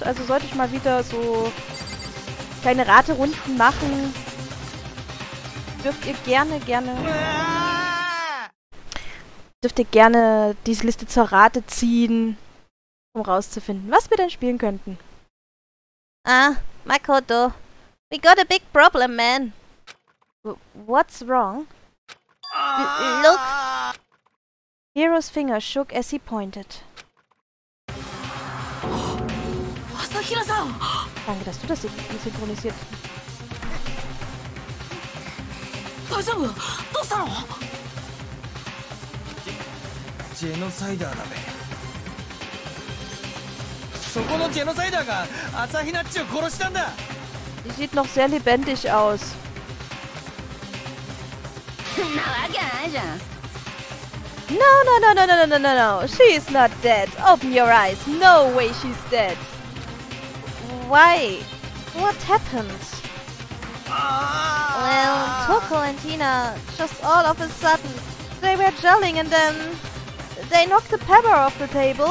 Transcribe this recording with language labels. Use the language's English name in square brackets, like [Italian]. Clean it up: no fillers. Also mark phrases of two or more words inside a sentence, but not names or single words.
[German] Also sollte ich mal wieder so kleine Raterunden machen, dürft ihr gerne diese Liste zur Rate ziehen, um rauszufinden, was wir denn spielen könnten. [English] Ah, Makoto, we got a big problem, man. What's wrong? Look. Hero's finger shook as he pointed. [German] Danke, dass du das synchronisiert. [Japanese] Genocider だべ。そこのジェノサイダーが朝日奈っちを殺したんだ。 [German] Sie sieht noch sehr lebendig aus. [English] No. She is not dead. Open your eyes. No way she's dead. Why? What happened? Well, Toko and Tina, just all of a sudden, they were jelling and then they knocked the pepper off the table.